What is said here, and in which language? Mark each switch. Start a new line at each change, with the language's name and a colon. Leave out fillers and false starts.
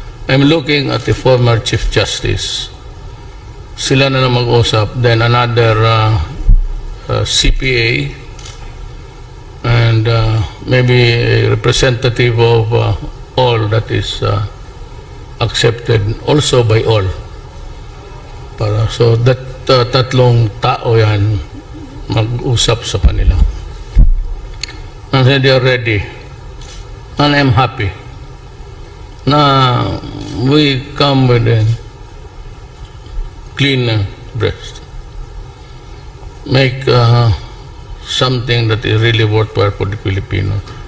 English: I'm looking at the former Chief Justice.
Filipino: Sila na mag-usap.
English: Then another CPA and maybe a representative of all that is accepted also by all. So that
Filipino: tatlong tao yan mag-usap sa kanila.
English: And then they are ready. And I'm happy na we come with a clean breast. Make something that is really worthwhile for the Filipinos.